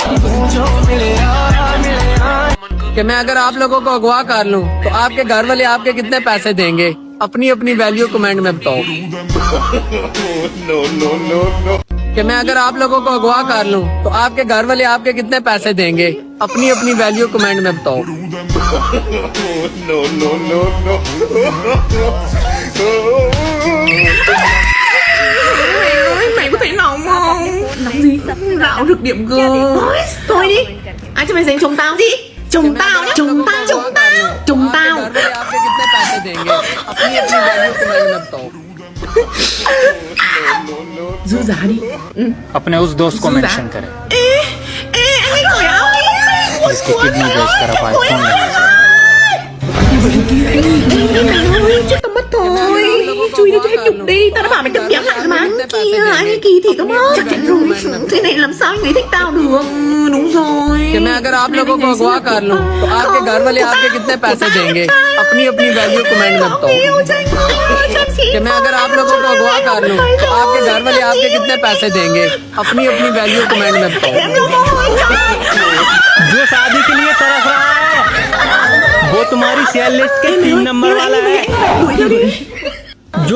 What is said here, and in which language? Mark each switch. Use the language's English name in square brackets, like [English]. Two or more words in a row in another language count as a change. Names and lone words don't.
[Urdu] کہ میں اگر آپ لوگوں کو اغوا کر لوں تو آپ کے گھر والے آپ کے کتنے پیسے دیں گے? اپنی اپنی ویلیو کمنٹ میں بتاؤ۔ کہ میں اگر آپ لوگوں کو اغوا کر لوں تو آپ کے گھر والے آپ کے کتنے پیسے دیں گے? اپنی اپنی ویلیو کمنٹ میں بتاؤ. [Vietnamese] Mày có thấy nóng không? Nóng gì? Não được điểm G. Thôi đi. Ai cho mày giành chồng tao gì? Chồng tao nhá. Chồng tao. Chồng tao. [Urdu] گھر والے آپ کے کتنے پیسے دیں گے؟ اپنی اپنی ویلیو کمنٹ میں بتاؤ. [Vietnamese] Giữ giá đi. [Urdu] اپنے اس دوست کو مینشن کریں [Vietnamese] Anh ấy cởi áo đi. [Urdu] جس کی کڈنی بیچ کر اب آئی فون لینا [Vietnamese] Mày ơi, chết tao mất thôi. Chui đi cho hết nhục đi. Tao đã bảo mày đừng béo lại mà. Kia, anh ấy kỳ thị tao mất. Chắc chắn rồi. Thế này làm sao anh ấy thích tao được? Đúng rồi. [Urdu] کہ میں اگر آپ لوگوں کو اغوا کر لوں تو آپ کے گھر والے آپ کے کتنے پیسے دیں گے? اپنی اپنی ویلیو کمنٹ میں بتاؤ۔ کہ میں اگر آپ لوگوں کو اغوا کر لوں تو آپ کے گھر والے آپ کے کتنے پیسے دیں گے? اپنی اپنی ویلیو کمنٹ میں بتاؤ. جو شادی کے لیے ترس رہا ہے وہ تمہاری [English] share list [Urdu] کے 3 نمبر والا ہے.